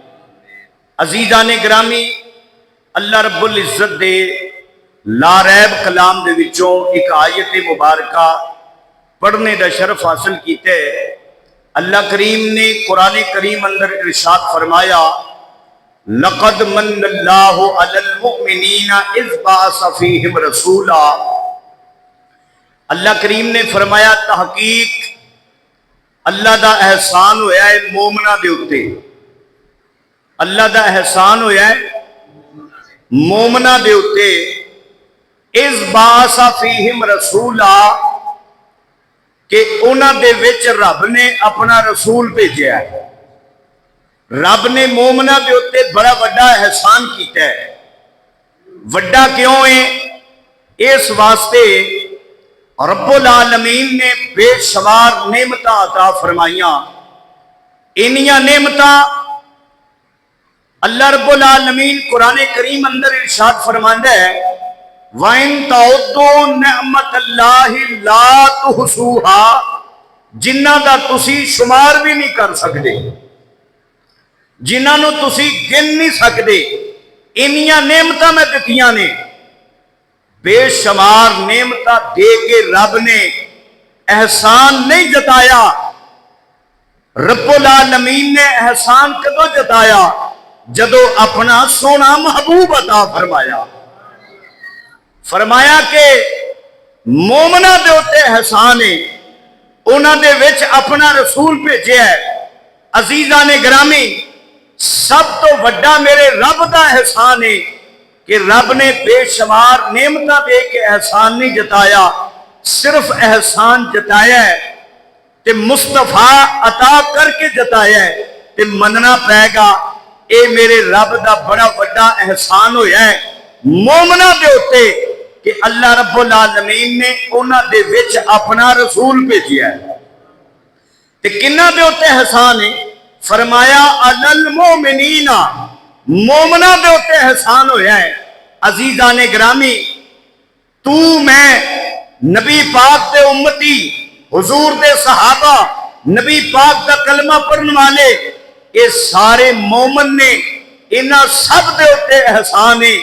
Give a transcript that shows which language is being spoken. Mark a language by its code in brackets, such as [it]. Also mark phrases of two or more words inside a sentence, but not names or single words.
[pa] عزیزا نے گرامی، اللہ رب العزت دے لاریب کلام دے وچوں ایک آیت مبارکہ پڑھنے کا شرف حاصل کیا. اللہ کریم نے قرآن کریم اندر ارشاد فرمایا, [ar] لقد من الله على المؤمنين إذ بعث فيهم رسولا. [pa] اللہ کریم نے فرمایا، تحقیق اللہ دا احسان ہویا ہے مومناں دے اتے. اللہ دا احسان ہویا ہے مومناں دے اتے. [ar] إذ بعث فيهم رسولا [pa] کہ انہاں دے وچ رب نے اپنا رسول بھیجا ہے. رب نے مومناں کے اتے بڑا وڈا احسان کیا ہے. وڈا کیوں ہے؟ اس واسطے رب العالمین نے بے شمار نعمتاں عطا فرمائیاں. اینیاں نعمتاں اللہ رب العالمین قرآن کریم اندر ارشاد فرماندا ہے, [ar] وإن تعدوا نعمة الله لا تحصوها, [pa] جنہاں دا تسیں شمار بھی نہیں کر سکتے، جنہوں نے تسیں گن نہیں سکتے. اینیاں نعمتاں میں دتیاں نے۔ بے شمار نعمتاں دے کے رب نے احسان نہیں جتایا. رب العالمین نے احسان کدوں جتایا? جدوں اپنا سوہنا محبوب عطا فرمایا. فرمایا کہ مومناں دے اتے احسان ہے، انہاں دے وچ اپنا رسول بھیجیا ہے. عزیزا نے گرامی، سب توں وڈا میرے رب کا احسان ہے کہ رب نے بے شمار نعمتاں دے کے احسان نہیں جتایا، صرف احسان جتایا ہے تے مصطفیٰ عطا کر کے جتایا ہے. تے منا پے گا یہ میرے رب کا بڑا وڈا احسان ہویا ہے مومناں دے اتے کہ اللہ رب العالمین نے انہاں دے وچ اپنا رسول بھیجیا ہے. تے کنہاں دے اتے احسان ہے؟ فرمایا [ar] على المؤمنين, [pa] مومناں دے اتے احسان ہویا ہے. عزیزا نے گرامی، تو میں نبی پاک دے امتی، حضور دے صحابہ، نبی پاک کا کلمہ پڑھنے والے، یہ سارے مومن نے، انہاں سب دے اتے احسان ہے.